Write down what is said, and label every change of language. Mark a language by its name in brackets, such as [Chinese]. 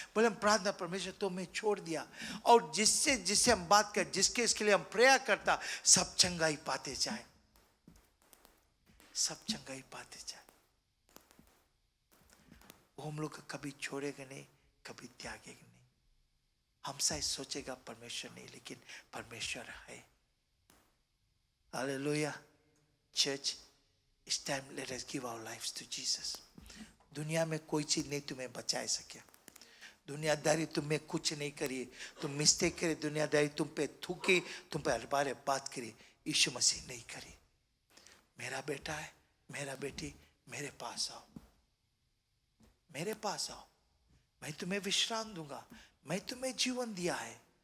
[Hindi] बोले हम प्रार्थना परमेश्वर तो मैं छोड़ दिया, और जिससे हम बात कर, जिसके इसके लिए हम प्रेयर करता, सब चंगाई पाते जाए, सब चंगाई पाते जाए। वो हम लोग को कभी छोड़ेगा नहीं, कभी त्यागेगा नहीं। हमसे सोचेगा परमेश्वर नहीं, लेकिन परमेश्वर है। Hallelujah. [English] Church, it's time let us give our lives to Jesus. [Hindi] दुनिया में कोई चीज नहीं तुम्हें बचा सके। दुनियादारी तुम्हें कुछ नहीं करी, तुम मिस्टेक करे, दुनियादारी तुम पे थूकी, तुम पे हर बार बात करी, यीशु मसीह नहीं करी। मेरा बेटा है, मेरा बेटी, मेरे पास आओ, मेरे पास आओ, मैं तुम्हें विश्राम दूंगा, मैं तुम्हें जीवन दिया है।